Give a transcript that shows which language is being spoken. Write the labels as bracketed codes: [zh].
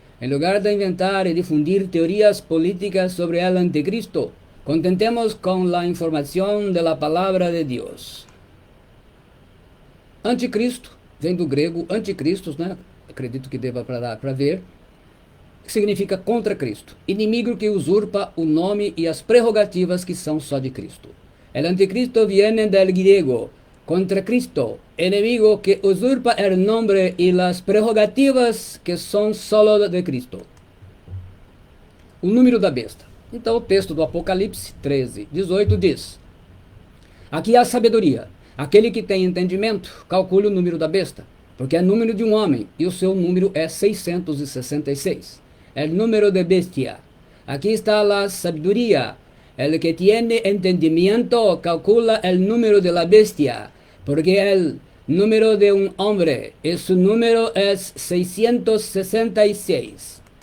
[pt] Em lugar de inventar e difundir teorias políticas sobre o anticristo, contentemos com a informação da palavra de Deus. Anticristo vem do grego anticristos, né? Acredito que deva para ver, que significa contra Cristo, inimigo que usurpa o nome e as prerrogativas que são só de Cristo. [es] El anticristo viene del griego contra Cristo, enemigo que usurpa el nombre y las prerrogativas que são solo de Cristo. [pt] O número da besta. Então o texto do Apocalipse 13:18 diz: aqui há sabedoria. Aquele que tem entendimento, calcule o número da besta, porque é número de um homem, e o seu número é 666. [es] El número de bestia. [pt] Aqui está a sabedoria. [es] El que tiene entendimiento calcula el número de la bestia, porque el número de un hombre y su número es 666.